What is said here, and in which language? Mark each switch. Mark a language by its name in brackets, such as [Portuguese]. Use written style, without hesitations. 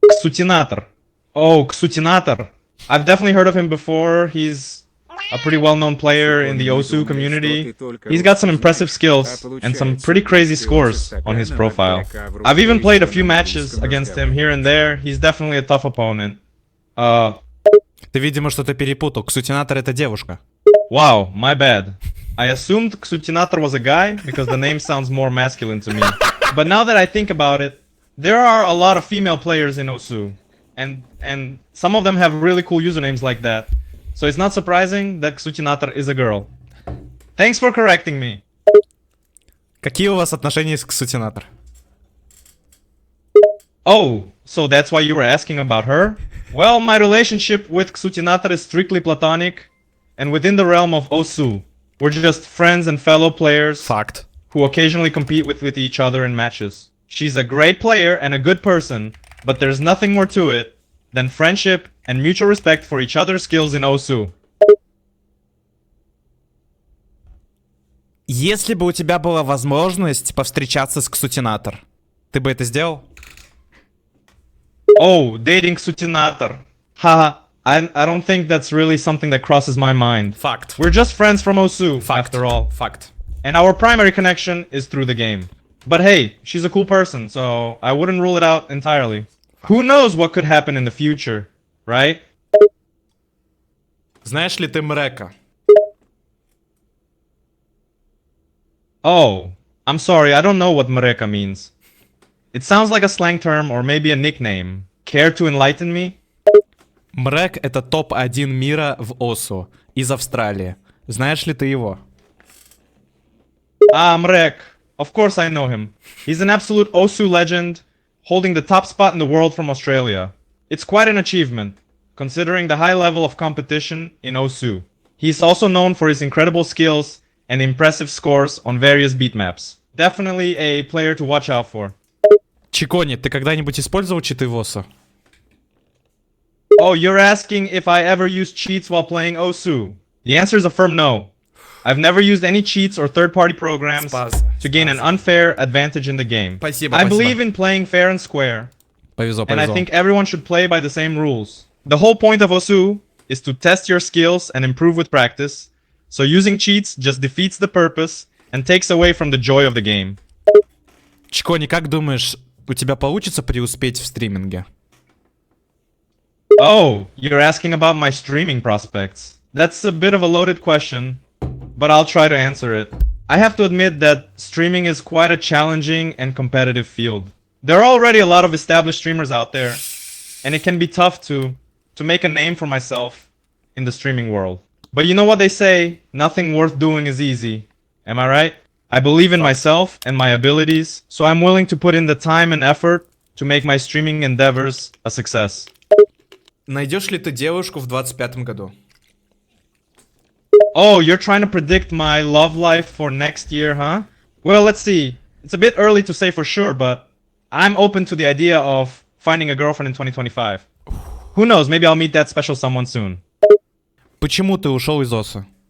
[English] Ksutinator. Oh, Ksutinator. I've definitely heard of him before. He's a pretty well-known player in the OSU community. He's got some impressive skills and some pretty crazy scores on his profile. I've even played a few matches against him here and there. He's definitely a tough opponent. [Russian] Ты, видимо, что-то перепутал. Ксутинатор — это девушка. [English] Wow, my bad. I assumed Ksutinator was a guy because the name sounds more masculine to me. But now that I think about it, there are a lot of female players in OSU, and some of them have really cool usernames like that. So it's not surprising that Ksutinator is a girl. Thanks for correcting me. [Russian] Какие у вас отношения с Ксутинатор? [English] Oh, so that's why you were asking about her? Well, my relationship with Ksutinator is strictly platonic and within the realm of OSU. We're just friends and fellow players [Russian] Факт. [English] who occasionally compete with each other in matches. She's a great player and a good person, but there's nothing more to it than friendship and mutual respect for each other's skills in OSU. [Russian] Если бы у тебя была возможность повстречаться с Ксутинатор, ты бы это сделал? [English] Oh, dating Ksutinator. Haha, I don't think that's really something that crosses my mind. [Russian] Факт. [English] We're just friends from OSU, [Russian] Факт. [English] after all. [Russian] Факт. [English] And our primary connection is through the game. But hey, she's a cool person, so I wouldn't rule it out entirely. Who knows what could happen in the future, right? [Russian] Знаешь ли ты Мрека? [English] Oh, I'm sorry, I don't know what Mreka means. It sounds like a slang term or maybe a nickname. Care to enlighten me? [Russian] Мрек — это топ-1 мира в ОСУ из Австралии. Знаешь ли ты его? [English] Ah, Mrek. Of course I know him. He's an absolute OSU legend, holding the top spot in the world from Australia. It's quite an achievement, considering the high level of competition in OSU. He's also known for his incredible skills and impressive scores on various beat maps. Definitely a player to watch out for. [Russian] Чикони, ты когда-нибудь использовал читы в ОСУ? [English] Oh, you're asking if I ever used cheats while playing OSU? The answer is a firm no. I've never used any cheats or third-party programs to gain an unfair advantage in the game. [Russian] Спасибо, [English] I [Russian] спасибо. [English] believe in playing fair and square, [Russian] Повезло, [English] and I [Russian] повезло. [English] think everyone should play by the same rules. The whole point of OSU is to test your skills and improve with practice, so using cheats just defeats the purpose and takes away from the joy of the game. [Russian] Чикони, как думаешь, у тебя получится преуспеть в стриминге? [English] Oh, you're asking about my streaming prospects. That's a bit of a loaded question, but I'll try to answer it. I have to admit that streaming is quite a challenging and competitive field. There are already a lot of established streamers out there, and it can be tough to make a name for myself in the streaming world. But you know what they say, nothing worth doing is easy. Am I right? I believe in myself and my abilities, so I'm willing to put in the time and effort to make my streaming endeavors a success. [Russian] Найдешь ли ты девушку в 25-м году? [English] Oh, you're trying to predict my love life for next year, huh? Well, let's see. It's a bit early to say for sure, but I'm open to the idea of finding a girlfriend in 2025. Who knows, maybe I'll meet that special someone soon. [Russian] Почему ты ушел из ОСУ?